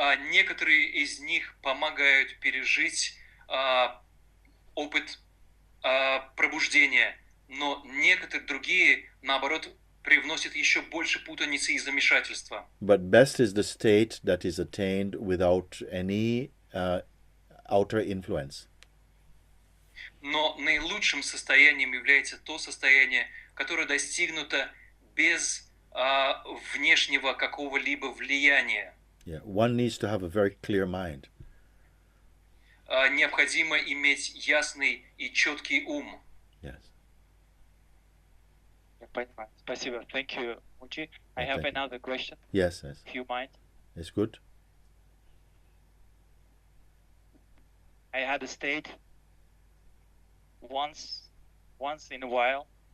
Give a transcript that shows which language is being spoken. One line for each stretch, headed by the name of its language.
Russian: Некоторые из них помогают пережить опыт пробуждения, но некоторые другие, наоборот, привносят еще больше путаницы и замешательства.
English: But best is the state that is attained without any outer influence.
Russian: Но наилучшим состоянием является то состояние, которое достигнуто без внешнего какого-либо влияния.
English: Yeah, one needs to have a very clear mind.
Russian: Необходимо иметь ясный и четкий ум.
English: Yes.
Russian: Я понимаю. Спасибо.
English: Thank you,
Russian: Mooji.
English: I have another question. Yes, yes. If you mind. It's good. I had a state once in a while.